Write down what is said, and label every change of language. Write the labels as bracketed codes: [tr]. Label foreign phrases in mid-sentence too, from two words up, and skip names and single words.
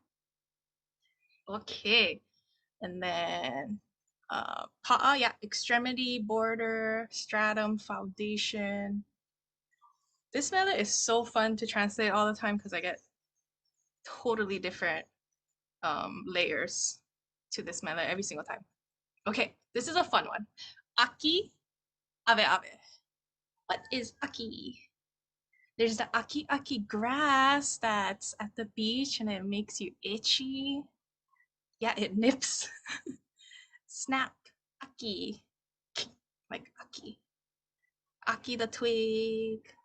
[en] Okay, and then pa'a, yeah, extremity, border, stratum, foundation. This meta is so fun to translate all the time because I get totally different layers to this meta every single time. Okay, this is a fun one. [haw] Aki, ave ave. [en] What is aki? There's the aki grass that's at the beach and it makes you itchy. Yeah, it nips. Snap. Aki. Like aki. Aki the twig.